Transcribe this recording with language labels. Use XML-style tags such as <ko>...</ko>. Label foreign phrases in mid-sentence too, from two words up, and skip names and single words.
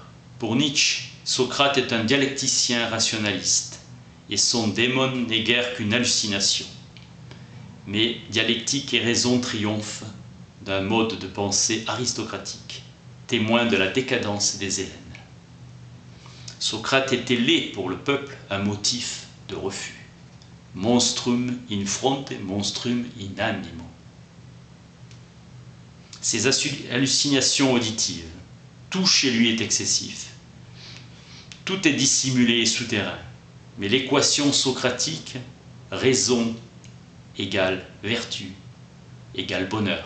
<fr>Pour Nietzsche, Socrate est un dialecticien rationaliste, et son démon n'est guère qu'une hallucination. Mais dialectique et raison triomphent d'un mode de pensée aristocratique, témoin de la décadence des Hellènes. Socrate était laid pour le peuple, un motif de refus.</fr> <la>Monstrum in fronte, monstrum in animo.</la> <fr>Ses hallucinations auditives, tout chez lui est excessif. Tout est dissimulé et souterrain. Mais l'équation socratique, raison égale vertu, égale bonheur.</fr>